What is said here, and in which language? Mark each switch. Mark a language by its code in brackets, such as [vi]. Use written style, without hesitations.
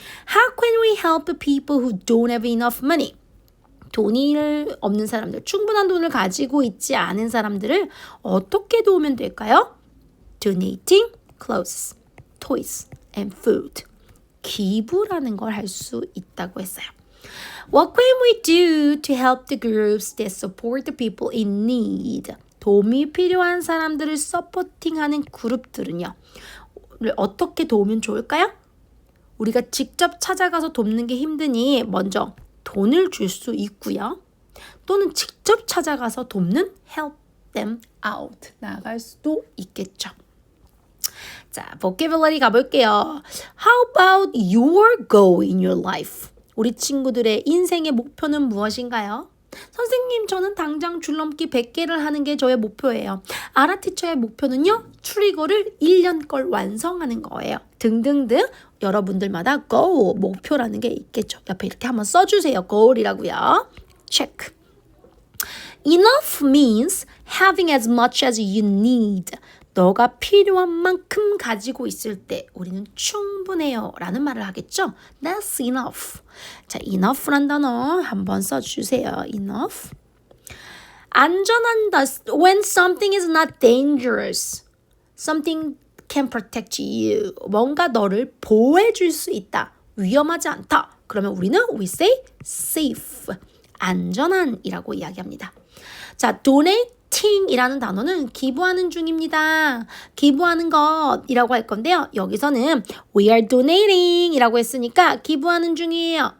[en] How can we help the people who don't have enough money? [ko] 돈이 없는 사람들, 충분한 돈을 가지고 있지 않은 사람들을 어떻게 도우면 될까요? [en] Donating clothes, toys, and food. [ko] 기부라는 걸 할 수 있다고 했어요. [en] What can we do to help the groups that support the people in need? [ko] 도움이 필요한 사람들을 서포팅하는 그룹들은요. 어떻게 도우면 좋을까요? 우리가 직접 찾아가서 돕는 게 힘드니 먼저 돈을 줄 수 있고요. 또는 직접 찾아가서 돕는 [en] help them out. [ko] 나갈 수도 있겠죠. 자, vocabulary 가볼게요. [en] How about your goal in your life? [ko] 우리 친구들의 인생의 목표는 무엇인가요? 선생님, 저는 당장 줄넘기 100개를 하는 게 저의 목표예요. 아라티처의 목표는요, 추리고를 1년 걸 완성하는 거예요. 등등등 여러분들마다 goal, 목표라는 게 있겠죠. 옆에 이렇게 한번 써주세요. goal이라고요. check. [en] Enough means having as much as you need. [ko] 너가 필요한 만큼 가지고 있을 때 우리는 충분해요 라는 말을 하겠죠. [en] That's enough. [ko] 자, enough란 단어 한번 써주세요. [en] enough. [ko] 안전한 [en] when something is not dangerous. Something can protect you. [ko] 뭔가 너를 보호해줄 수 있다. 위험하지 않다. 그러면 우리는 [en] we say safe. [ko] 안전한이라고 이야기합니다. 자, donating donating이라는 단어는 기부하는 중입니다. 기부하는 것이라고 할 건데요. 여기서는 [en] we are donating [ko] 이라고 했으니까 기부하는 중이에요.